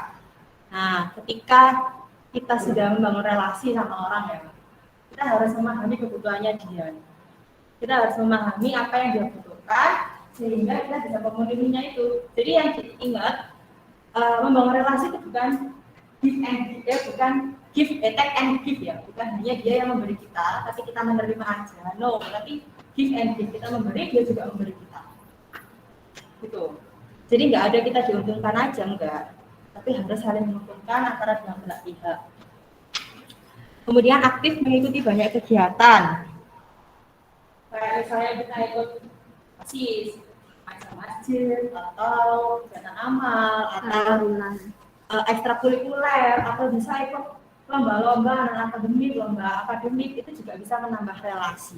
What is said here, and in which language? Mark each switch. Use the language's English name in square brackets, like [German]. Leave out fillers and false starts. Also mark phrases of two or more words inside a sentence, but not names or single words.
[Indonesian] Nah, ketika kita sudah membangun relasi sama orang ya, kita harus memahami kebutuhannya dia. Kita harus memahami apa yang dia butuhkan sehingga kita bisa memenuhinya itu. Jadi yang diingat, membangun relasi itu bukan [English] give and give, [Indonesian] bukan [English] give, take and give [Indonesian] ya, bukan hanya dia yang memberi kita, tapi kita menerima aja. [English] No, tapi give and give, [Indonesian] kita memberi, dia juga memberi kita. Gitu. Jadi nggak ada kita diuntungkan aja, enggak. Tapi harus saling menguntungkan antara dua belah pihak. Kemudian aktif mengikuti banyak kegiatan. Kayak misalnya kita ikut PASIS, masjid, atau kegiatan amal, atau ekstrakurikuler, atau bisa ikut lomba-lomba akademik, itu juga bisa menambah relasi.